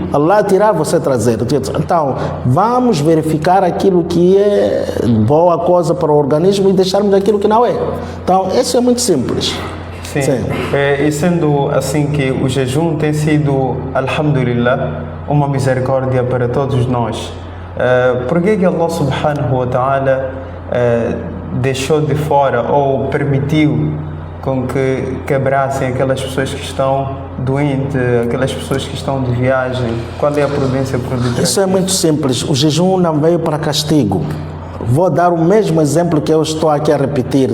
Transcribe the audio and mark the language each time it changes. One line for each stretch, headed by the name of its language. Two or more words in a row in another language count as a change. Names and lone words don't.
Portuguese: Allah tirar, você trazer. Então, vamos verificar aquilo que é boa coisa para o organismo e deixarmos aquilo que não é. Então, isso é muito simples. Sim. E sendo assim que o jejum tem sido, alhamdulillah, uma misericórdia para todos nós. Por que
Arabic: الله سبحانه وتعالى
Portuguese: deixou de fora ou permitiu com que quebrassem aquelas pessoas que estão doentes, aquelas pessoas que estão de viagem? Qual é a prudência por detrás? Isso é muito simples. O jejum não veio para castigo. Vou dar o mesmo exemplo que eu estou aqui a repetir.